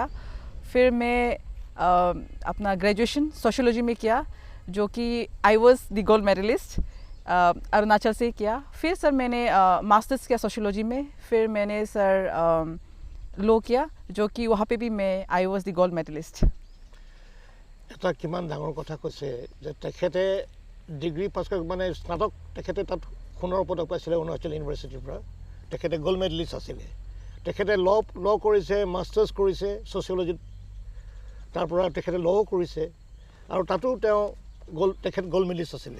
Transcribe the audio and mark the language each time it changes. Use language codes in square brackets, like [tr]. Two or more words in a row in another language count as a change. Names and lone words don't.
[hi] फिर मैं अपना [en] graduation sociology [hi] में किया, जो कि [en] I was the gold medalist, [hi] अरुणाचल से किया। फिर सर मैंने मास्टर्स किया सोशियोलॉजी में। फिर मैंने सर लो किया, जो कि वहाँ पे भी मैं [en] I was the gold medalist. [as] এটা কিমান ডাঙৰ কথা কৈছে যে তেখেতে [en] degree pass [as] কৰি মানে স্নাতক তেখেতে তাত সোণৰ পদক পাইছিলে অৰুণাচল ইউনিভাৰ্চিটিৰ পৰা। তেখেতে [en] gold medalist [as] আছিলে। তেখেতে ল কৰিছে, মাষ্টাৰ্ছ কৰিছে ছ'চিয়লজিত, তাৰ পৰা তেখেতে ল কৰিছে আৰু তাতো তেওঁ তেখেত [en] gold medalist [as] আছিলে।